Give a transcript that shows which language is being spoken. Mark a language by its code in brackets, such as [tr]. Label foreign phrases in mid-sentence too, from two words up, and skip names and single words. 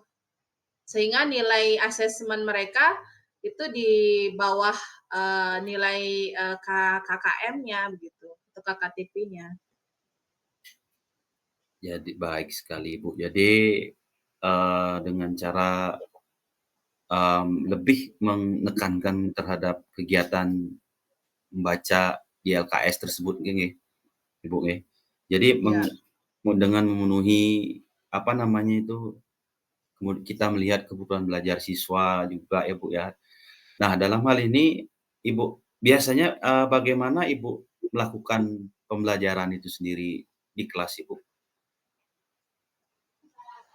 [id] Sehingga nilai asesmen mereka itu di bawah, nilai, KKM-nya begitu, atau KKTP-nya. Jadi baik sekali Ibu. Jadi, dengan cara, lebih menekankan terhadap kegiatan membaca di LKS tersebut nggih, Ibu nggih. Jadi Ya, dengan memenuhi, apa namanya itu, kita melihat kebutuhan belajar siswa juga ya, Bu, ya. Nah, dalam hal ini Ibu biasanya, bagaimana Ibu melakukan pembelajaran itu sendiri di kelas Ibu?